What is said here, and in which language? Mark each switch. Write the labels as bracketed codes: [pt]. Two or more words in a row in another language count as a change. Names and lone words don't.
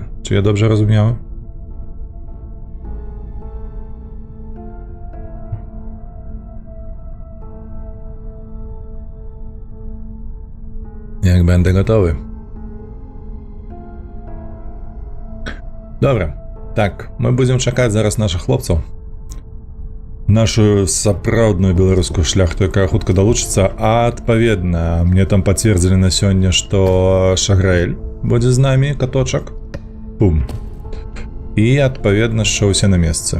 [pl] Czy ja dobrze rozumiałem? Jak będę gotowy. Dobra. [be] Так, мы будем чакаць зараз наших хлопцаў. Нашу сапраўдную беларускую шляхту, якая хутка далучыцца, а адпаведна, мне там пацвердзілі на сёння, што Шаграэль будзе з намі, каточак. Бум. І адпаведна, што ўсе на месцы.